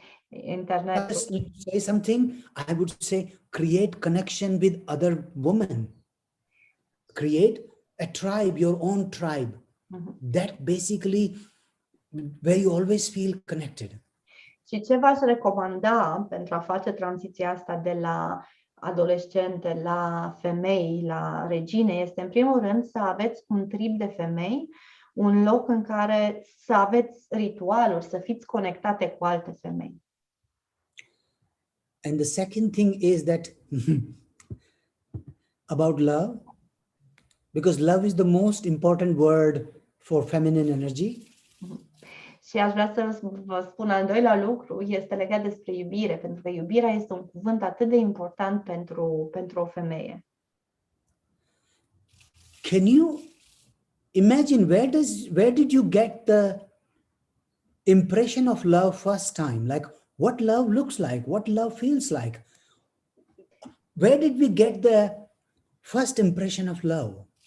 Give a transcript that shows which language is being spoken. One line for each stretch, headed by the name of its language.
English: Internet. Just to say something, I would say create connection with other women. Create a tribe, your own tribe. That basically where you always feel connected.
Romanian: Și ce v-aș recomanda pentru a face tranziția asta de la adolescente la femei, la regine, este în primul rând să aveți un trib de femei, un loc în care să aveți ritualuri, să fiți conectate cu alte femei.
English: And the second thing is that about love, because love is the most important word for feminine energy.
Romanian: Și aș vrea să vă spun al doilea lucru, este legat despre iubire, pentru că iubirea este un cuvânt atât de important pentru o femeie.
English: Can you imagine where did you get the impression of love first time, like what love looks like, what love feels like. Where did we get the first impression of love?